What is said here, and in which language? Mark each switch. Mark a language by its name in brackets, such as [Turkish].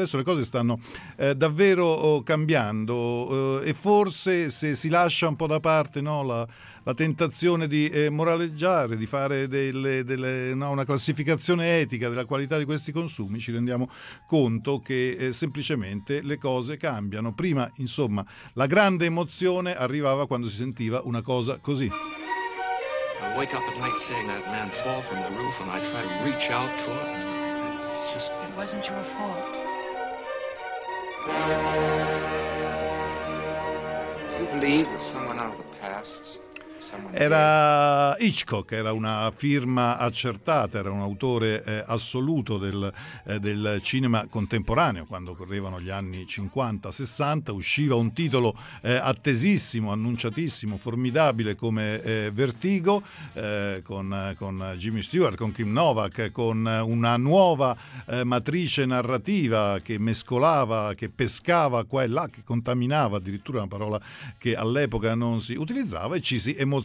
[Italian] Adesso le cose stanno davvero cambiando, e forse se si lascia un po' da parte, no, la tentazione di moraleggiare, di fare no, una classificazione etica della qualità di questi consumi, ci rendiamo conto che semplicemente le cose cambiano. Prima, insomma, la grande emozione arrivava quando si sentiva una cosa così. [English] I wake up at night seeing that man fall from the roof, and I try to reach out to him. It's just, it wasn't your fault. Do you believe that someone out of the past... [Italian] Era Hitchcock, era una firma accertata, era un autore assoluto del cinema contemporaneo. Quando correvano gli anni 50-60, usciva un titolo attesissimo, annunciatissimo, formidabile come Vertigo, con Jimmy Stewart, con Kim Novak, con una nuova matrice narrativa che mescolava, che pescava qua e là, che contaminava, addirittura una parola che all'epoca non si utilizzava, e ci si emozionava.